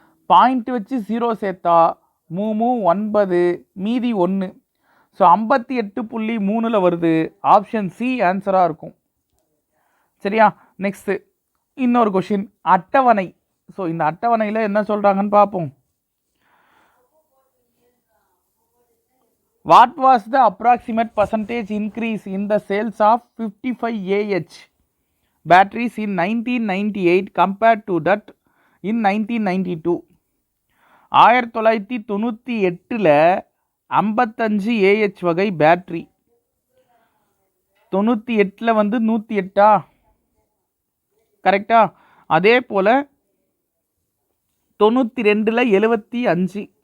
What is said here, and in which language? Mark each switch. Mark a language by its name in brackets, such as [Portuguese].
[Tamil] Point வச்சு 0 சேர்த்தா 3 9, மீதி 1. ஸோ 58.3ல் வருது. ஆப்ஷன் சி ஆன்சராக இருக்கும். சரியா? நெக்ஸ்ட்டு இன்னொரு கொஷின், அட்டவணை. ஸோ இந்த அட்டவணையில் என்ன சொல்கிறாங்கன்னு பார்ப்போம். [English] What was the approximate percentage increase in the sales of 55Ah batteries in 1998 compared to that in 1992? [Tamil] 1998ல் 55 AH வகை பேட்ரி, 98ல் வந்து 108ஆ? கரெக்டா? அதே போல் 92ல் 75.